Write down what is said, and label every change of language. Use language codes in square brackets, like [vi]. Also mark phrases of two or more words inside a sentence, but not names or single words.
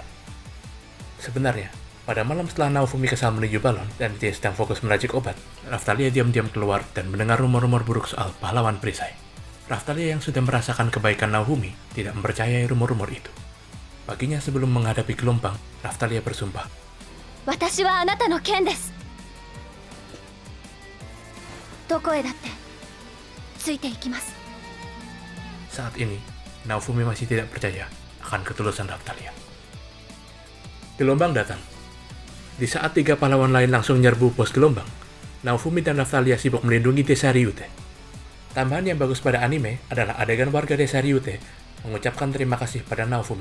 [id] Sebenarnya, pada malam setelah Naofumi kesal menuju balon dan dia sedang fokus meracik obat, Raphtalia diam-diam keluar dan mendengar rumor-rumor buruk soal pahlawan perisai. Raphtalia yang sudah merasakan kebaikan Naofumi tidak mempercayai rumor-rumor itu. Paginya sebelum menghadapi gelombang, Raphtalia bersumpah, [ja] 私はあなたの剣です。どこへだってついていきます。 [id] Saat ini, Naofumi masih tidak percaya akan ketulusan Raphtalia. Gelombang datang. Di saat 3 pahlawan lain langsung menyerbu pos gelombang, Naofumi dan Raphtalia sibuk melindungi desa Ryute. Tambahan yang bagus pada anime adalah adegan warga desa Ryute mengucapkan terima kasih pada Naofumi.